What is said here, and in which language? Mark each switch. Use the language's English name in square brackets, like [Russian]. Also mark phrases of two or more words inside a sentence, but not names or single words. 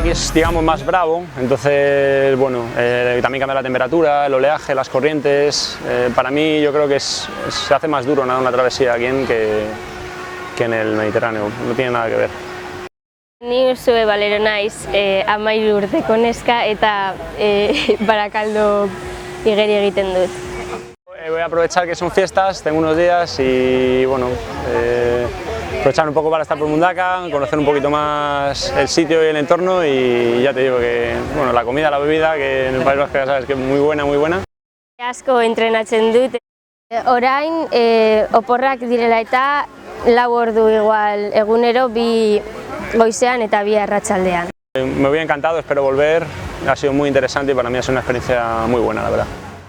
[Spanish] es, digamos, más bravo, entonces, bueno, también cambia la temperatura, el oleaje, las corrientes. Para mí yo creo que se hace más duro nadar una travesía aquí que en el Mediterráneo, no tiene nada que ver. [Basque] Ni zue balero naiz 13 urteko neska eta Barakaldo igeri egiten dut. [Spanish] Voy a aprovechar que son fiestas, tengo unos días y bueno, aprovechar un poco para estar por Mundaka, conocer un poquito más el sitio y el entorno y ya te digo que bueno, la comida, la bebida, que en el País Vasco ya sabes que es muy buena, muy buena. [Basque] Asko entrenatzen dut. Orain oporrak direla eta 4 ordu igual egunero, 2 goizean eta 2 arratsaldean. [Spanish] Me voy encantado, espero volver, ha sido muy interesante y para mí ha sido una experiencia muy buena, la verdad.